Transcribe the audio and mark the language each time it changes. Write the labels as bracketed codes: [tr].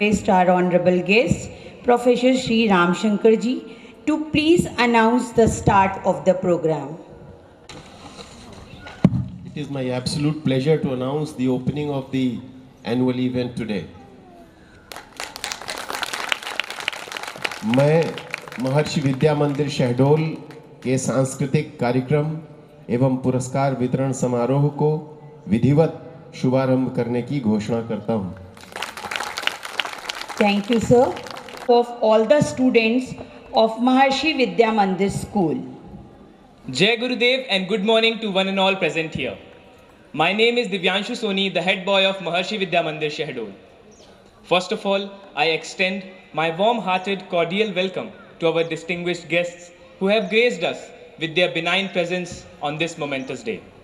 [en] Request our honorable guest, Professor Sri Ram Shankar Ji, to please announce the start of the program. It is my absolute pleasure to announce the opening of the annual event today. [hi] मैं महर्षि विद्या मंदिर शहडोल के सांस्कृतिक कार्यक्रम एवं पुरस्कार वितरण समारोह को विधिवत शुभारंभ करने की घोषणा करता हूं। [en] Thank you, sir. Of all the students of Maharshi Vidya Mandir School. Jai Gurudev and good morning to one and all present here. My name is Divyanshu Soni, the head boy of Maharshi Vidya Mandir Shahdol. First of all, I extend my warm-hearted, cordial welcome to our distinguished guests who have graced us with their benign presence on this momentous day.